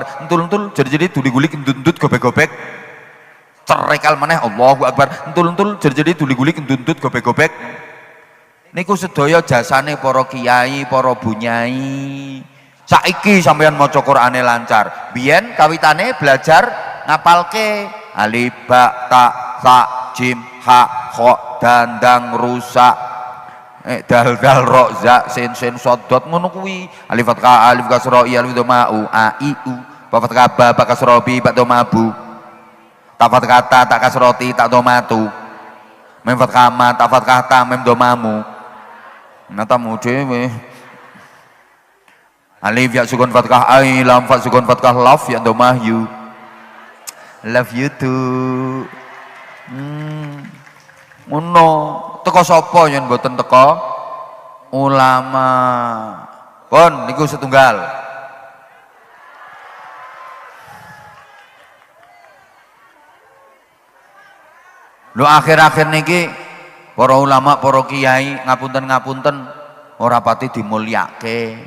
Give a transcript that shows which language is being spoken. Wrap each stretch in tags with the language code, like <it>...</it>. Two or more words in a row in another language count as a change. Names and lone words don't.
<jv>Entul-entul jadi duli-gulik endut-endut gobek-gobek. Cerekal maneh</jv> <ar>الله أكبر.</ar> <jv>Entul-entul jadi duli-gulik endut-endut gobek-gobek. Niku sedaya jasane para kiai, para bunyai. Saiki sampeyan maca Qur'ane lancar. Biyen kawitane belajar ngapalke alif ba ta sa jim ha kha dandang rusak dal dal ro za sin sin sodot ngono kuwi. Alif fathah alif kasra i alif dhamma u a i u ba fathah ba ba kasra bi ba dhamma bu ta fathah ta ta kasra ti ta dhamma tu mem fathah ma ta fathah ta mem dhamma mu natamu dhewe. Alif ya sukun fathah ai lam fa sukun fathah love ya dhamma you.</jv> <en>Love you too.</en> <jv>Ngono teko sapa yen mboten teko ulama. Pun niku setunggal. Lho akhir-akhir niki para ulama, para kiai ngapunten-ngapunten ora pati dimulyake.</jv>